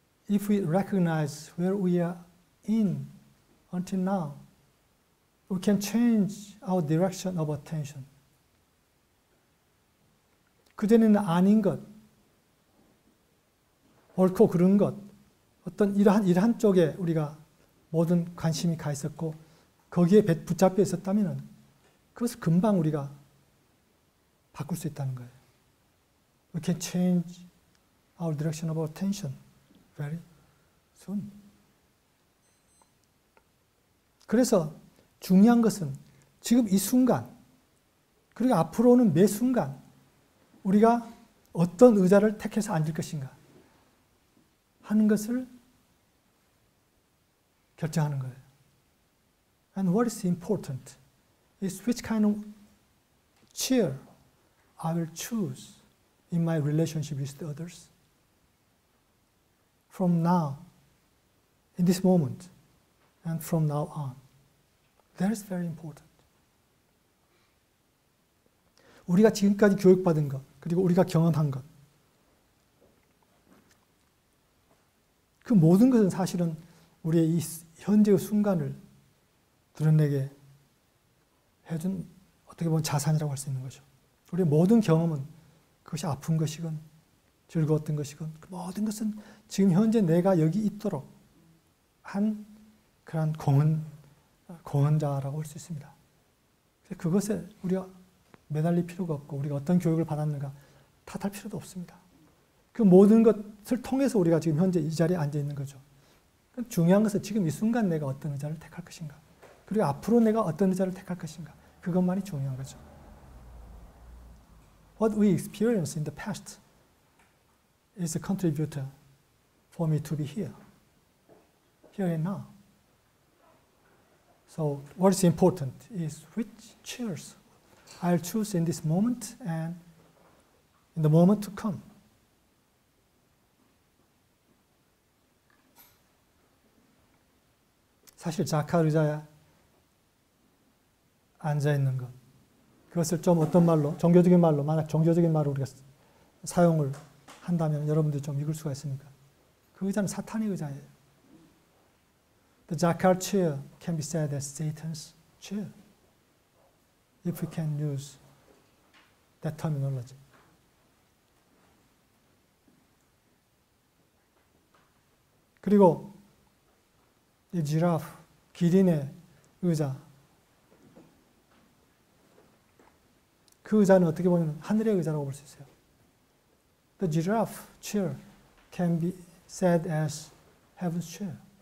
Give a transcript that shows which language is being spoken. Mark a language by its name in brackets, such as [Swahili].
[English] If we recognize where we are in until now, we can change our direction of attention. [Korean] 그전에는 아닌 것, 옳고 그른 것, 어떤 이러한 쪽에 우리가 모든 관심이 가 있었고 거기에 붙잡혀 있었다면 그것을 금방 우리가 바꿀 수 있다는 거예요. [English] We can change our direction of attention very soon. [Korean] 그래서 중요한 것은 지금 이 순간, 그리고 앞으로는 매 순간 우리가 어떤 의자를 택해서 앉을 것인가 하는 것을 결정하는 거예요. [English] And what is important is which kind of chair I will choose in my relationship with the others. From now, in this moment, and from now on. That is very important. [Korean] 우리가 지금까지 교육받은 것, 그리고 우리가 경험한 것, 그 모든 것은 사실은 우리의 이 현재의 순간을 드러내게 해준 어떻게 보면 자산이라고 할 수 있는 거죠. 우리의 모든 경험은 그것이 아픈 것이건 즐거웠던 것이건 그 모든 것은 지금 현재 내가 여기 있도록 한 그런 공헌자라고 할 수 있습니다. 그것에 우리가 매달릴 필요가 없고 우리가 어떤 교육을 받았는가 탓할 필요도 없습니다. 그 모든 것을 통해서 우리가 지금 현재 이 자리에 앉아 있는 거죠. 중요한 것은 지금 이 순간 내가 어떤 의자를 택할 것인가, 그리고 앞으로 내가 어떤 의자를 택할 것인가, 그것만이 중요한 거죠. [English] What we experienced in the past is a contributor for me to be here and now. So what is important is which chairs I'll choose in this moment and in the moment to come. [Korean] 사실 자카 의자에 앉아 있는 것, 그것을 좀 어떤 말로, 종교적인 말로, 만약 종교적인 말로 우리가 사용을 한다면 여러분들이 좀 읽을 수가 있으니까 그 의자는 사탄의 의자예요. [English] The jacquard chair can be said as Satan's chair, if we can use that terminology. [Korean] 그리고 이 지라프, 기린의 의자, 그 의자는 어떻게 보면 하늘의 의자라고 볼 수 있어요. [English] The giraffe chair can be said as heaven's chair.